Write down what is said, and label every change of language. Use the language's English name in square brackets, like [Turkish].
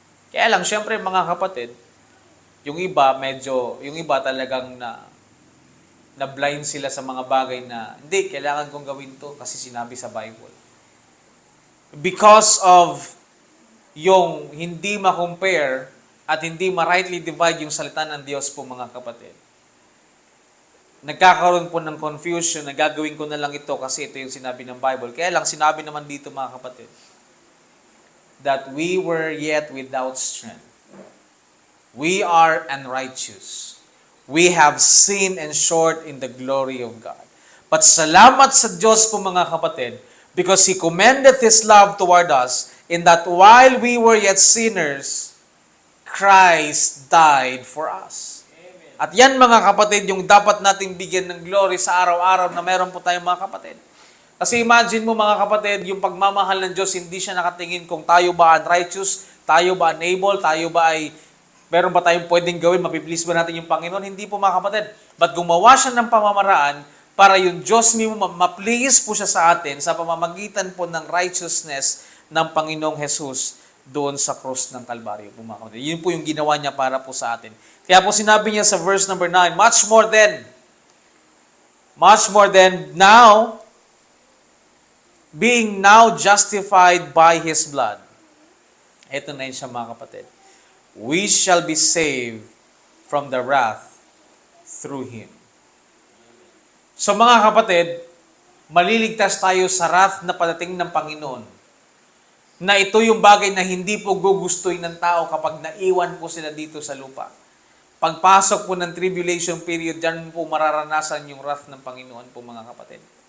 [Filipino] Kaya lang, syempre mga kapatid, yung iba talagang na blind sila sa mga bagay na, hindi, kailangan kong gawin to kasi sinabi sa Bible. Because of yung hindi ma-compare at hindi ma-rightly divide yung salita ng Diyos po mga kapatid. nagkakaroon po ng confusion na gagawin ko na lang ito kasi ito yung sinabi ng Bible. Kaya lang, sinabi naman dito mga kapatid, [English] that we were yet without strength. We are unrighteous. We have sinned and short in the glory of God. But [Filipino] salamat sa Diyos po mga kapatid, [English] because He commended His love toward us in that while we were yet sinners, Christ died for us. [Filipino] At yan mga kapatid, yung dapat nating bigyan ng glory sa araw-araw na meron po tayong mga kapatid. Kasi imagine mo mga kapatid, yung pagmamahal ng Diyos, hindi siya nakatingin kung tayo ba unrighteous, tayo ba unable, tayo ba ay meron ba tayong pwedeng gawin, mapiplease ba natin yung Panginoon? Hindi po mga kapatid. But gumawa siya ng pamamaraan para yung Diyos mismo ma-please po siya sa atin sa pamamagitan po ng righteousness ng Panginoong Jesus doon sa cross ng Kalbaryo po mga kapatid. Yun po yung ginawa niya para po sa atin. Kaya po sinabi niya sa [English] verse number 9, much more than now, being now justified by His blood. [Filipino] Ito na yun siya mga kapatid. [English] We shall be saved from the wrath through Him. [Filipino] So mga kapatid, maliligtas tayo sa wrath na padating ng Panginoon. Na ito yung bagay na hindi po gugustuhin ng tao kapag naiwan po sila dito sa lupa. Pagpasok po ng tribulation period, dyan po mararanasan yung wrath ng Panginoon po mga kapatid.